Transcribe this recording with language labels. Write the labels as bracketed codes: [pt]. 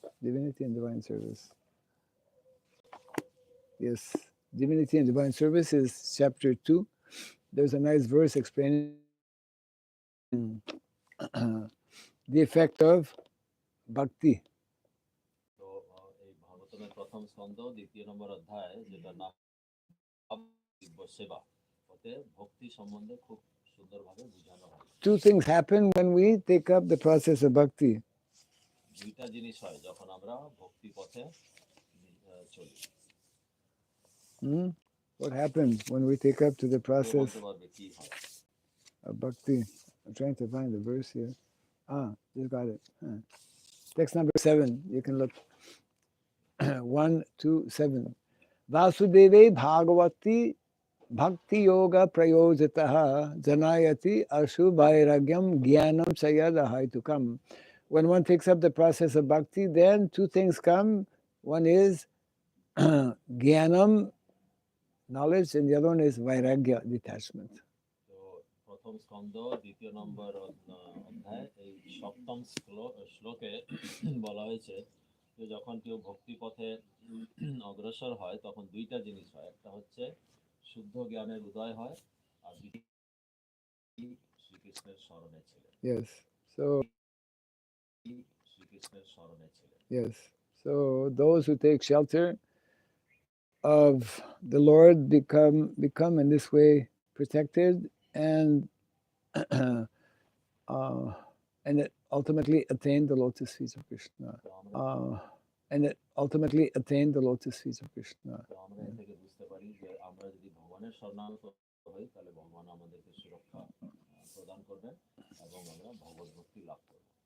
[en] Divinity and Divine Service. Yes, Divinity and Divine Service is chapter 2. There's a nice verse explaining the effect of bhakti. [bn] তো এই ভাগবতমের প্রথম স্কন্ধ দ্বিতীয় নম্বর অধ্যায় যেটা নাম দিব্য সেবা ওতে ভক্তি সম্বন্ধে খুব সুন্দরভাবে বোঝানো হয় [en] Two things happen when we take up the process of bhakti. [bn] দুইটা জিনিস হয় যখন আমরা ভক্তি পথে চলি [en] What happens when we take up to the [bn] K [en] process [bn] বলতে পারবে কি হয় [en] of bhakti? I'm trying to find the verse here. Just got it. Text number 7. You can look. 1, 2, 7. [sa] Vasudeve Bhagavati Bhakti Yoga Prayojitaha Janayati Ashubhairagyam Jnanam Sayadahaitukam. [en] When one takes up the process of bhakti, then two things come. One is Jnanam, knowledge, and the other one is Vairagya, detachment. [bn] তো প্রথম স্কন্ধ দ্বিতীয় নম্বর অধ্যায় এই সপ্তম শ্লোকে বলা হয়েছে যে যখন কেউ ভক্তি পথে অগ্রসর হয় তখন দুইটা জিনিস হয় একটা হচ্ছে শুদ্ধ জ্ঞানের উদয় হয় আর শ্রীকৃষ্ণের শরণে ছিলেন [en] Yes. So [bn] শ্রীকৃষ্ণের শরণে ছিলেন [en] yes. So those who take shelter of the Lord become in this way protected and it ultimately attain the lotus feet of Krishna. And it ultimately attain the lotus feet of Krishna. [bn] তো আমরা এ থেকে বুঝতে পারি যে আমরা যদি ভগবানের শরণাগত হই তাহলে ভগবান আমাদেরকে সুরক্ষা প্রদান করবেন এবং আমরা ভগবত ভক্তি লাভ করব